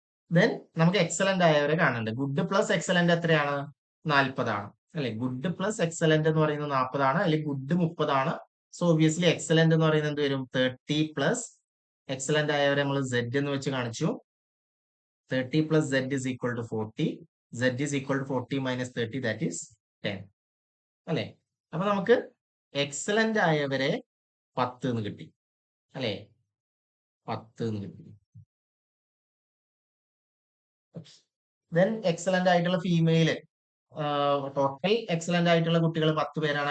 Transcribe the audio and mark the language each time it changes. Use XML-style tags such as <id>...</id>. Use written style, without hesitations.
<ml>Then നമുക്ക് excellent ആയവരെ കാണുന്നുണ്ട്. Good plus excellent എത്രയാണ്? 40 ആണ് അല്ലെ. ഗുഡ് പ്ലസ് എക്സലന്റ് എന്ന് പറയുന്നത് 40 ആണ്. അല്ലെങ്കിൽ ഗുഡ് 30 ആണ്, സോ ഒബിയസ്ലി എക്സലന്റ് എന്ന് പറയുന്നത് എന്ത് വരും? 30 പ്ലസ് എക്സലന്റ് ആയവരെ നമ്മൾ Z എന്ന് വെച്ച് കാണിച്ചു.</ml> <en>30 plus Z is equal to 40. Z is equal to 40 minus 30, that is 10.</en> <ml>അല്ലെ? അപ്പൊ നമുക്ക് എക്സലന്റ് ആയവരെ 10 എന്ന് കിട്ടി. അല്ലെ? 10 എന്ന് കിട്ടി. ദെൻ എക്സലന്റ് ആയിട്ടുള്ള ഫീമെയില്, ടോട്ടൽ എക്സലന്റ് ആയിട്ടുള്ള കുട്ടികൾ 10 പേരാണ്.</ml>